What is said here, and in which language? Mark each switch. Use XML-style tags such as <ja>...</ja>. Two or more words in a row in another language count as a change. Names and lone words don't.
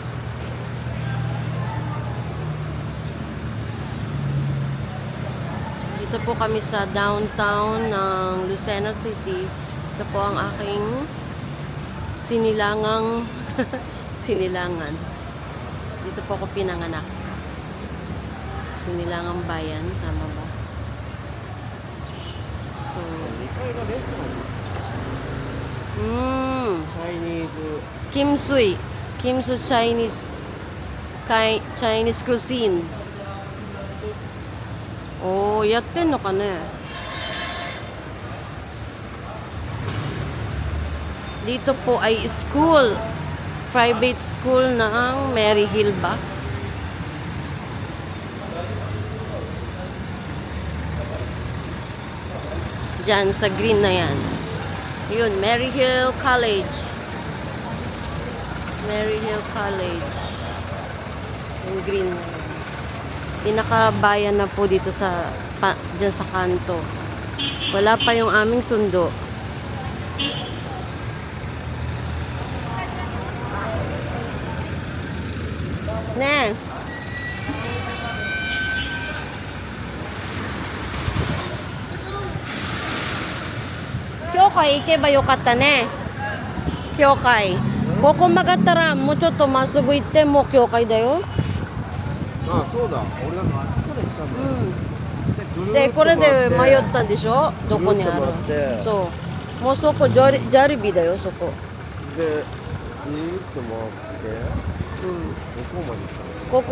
<tl>Dito po kami sa downtown ng Lucena City. Ito po ang aking sinilangang sinilangan. Dito po ako pinanganak. Sinilangang bayan, tama ba? So,</tl> <ja>2 階がレストラン。チャイニーズ。</ja> <en>Kimsui. Kimsui Chinese Chinese cuisine.</en> <tl>Oh,</tl> <ja>やってんのかね。</ja> <tl>Dito po ay school. Private school ng Mary Hill ba? Diyan sa green na yan. Yun, Mary Hill College. Mary Hill College. Yung green na yan. Pinakabayan na po dito sa dyan sa kanto. Wala pa yung aming sundo.</tl> <ja>Ne. 教会行けばよかったね. 教会。ここ曲がったらもちょっとまっすぐ行っても教会だよ. あ、そうだ。俺なんかあっちから行ったんだよ。で、これで迷ったんでしょ、どこにある。そうもうそこジャリビだよ、そこ。で、ぐーっと回って、どこまで行ったの？</ja>